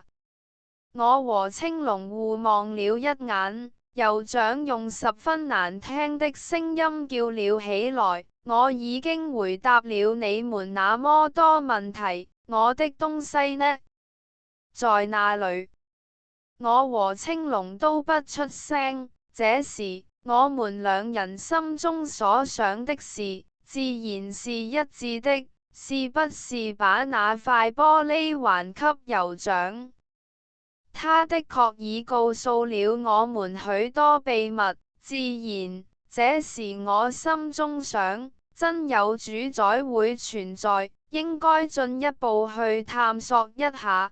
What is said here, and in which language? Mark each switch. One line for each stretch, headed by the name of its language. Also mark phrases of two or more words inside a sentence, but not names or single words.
Chinese: 我和青龍互望了一眼，酋長用十分難聽的聲音叫了起來：我已經回答了你們那麼多問題，我的東西呢？在那裏？我和青龍都不出聲。這時，我們兩人心中所想的事，自然是一致的，是不是把那塊玻璃還給酋長？他的確已告訴了我們許多秘密，自然，這時我心中想，真有主宰會存在，應該進一步去探索一下。